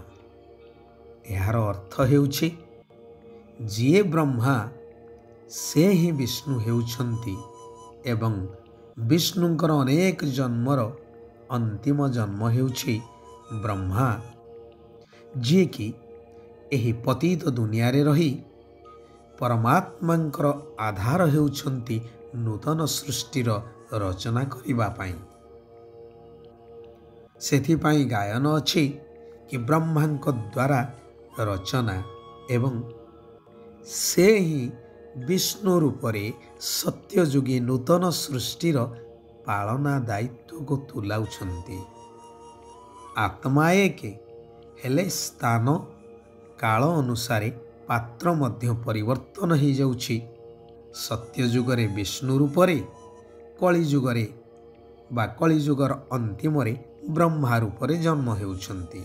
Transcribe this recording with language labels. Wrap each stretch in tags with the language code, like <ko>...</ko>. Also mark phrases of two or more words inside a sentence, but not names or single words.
<or>ଯାର ଅର୍ଥ ହେଉଛି ଯିଏ ବ୍ରହ୍ମା ସେ ହିଁ ବିଷ୍ଣୁ ହେଉଛନ୍ତି ଏବଂ ବିଷ୍ଣୁଙ୍କର ଅନେକ ଜନ୍ମର ଅନ୍ତିମ ଜନ୍ମ ହେଉଛି ବ୍ରହ୍ମା, ଯିଏ କି ଏହି ପତିତ ଦୁନିଆ ରେ ରହି ପରମାତ୍ମାଙ୍କର ଆଧାର ହେଉଛନ୍ତି ନୂତନ ସୃଷ୍ଟିର ରଚନା କରିବା ପାଇଁ। ସେଥିପାଇଁ ଗାୟନ ଅଛି କି ବ୍ରହ୍ମାଙ୍କ ଦ୍ୱାରା ରଚନା ଏବଂ ସେ ହିଁ ବିଷ୍ଣୁ ରୂପରେ ସତ୍ୟଯୁଗୀ ନୂତନ ସୃଷ୍ଟିର ପାଳନା ଦାୟିତ୍ୱ କୁ ତୁଲାଉଛନ୍ତି। ଆତ୍ମା ଏକେ ହେଲେ ସ୍ଥାନ କାଳ ଅନୁସାରେ ପାତ୍ର ମଧ୍ୟ ପରିବର୍ତ୍ତନ ହୋ ଯାଉଛି। ସତ୍ୟଯୁଗରେ ବିଷ୍ଣୁ ରୂପରେ, କଳିଯୁଗରେ ବା କଳିଯୁଗର ଅନ୍ତିମରେ ବ୍ରହ୍ମା ରୂପରେ ଜନ୍ମ ହେଉଛନ୍ତି।</or>